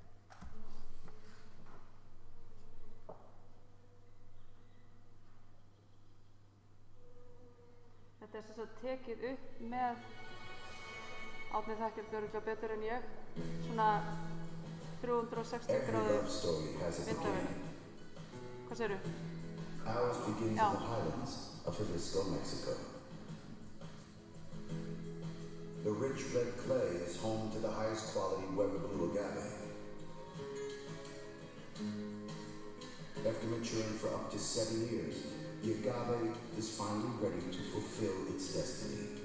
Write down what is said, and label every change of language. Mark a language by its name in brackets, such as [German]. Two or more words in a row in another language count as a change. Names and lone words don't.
[Icelandic] Þetta sem sagt tekið upp með Árni þekkir örugglega betur en ég, svona 360 gráðu myndavél. Hvað segirðu? [English] Ours begins in the highlands of Jalisco, Mexico. The rich red clay is home to the highest quality Weber blue agave. After maturing for up to 7 years, the agave is finally ready to fulfill its destiny.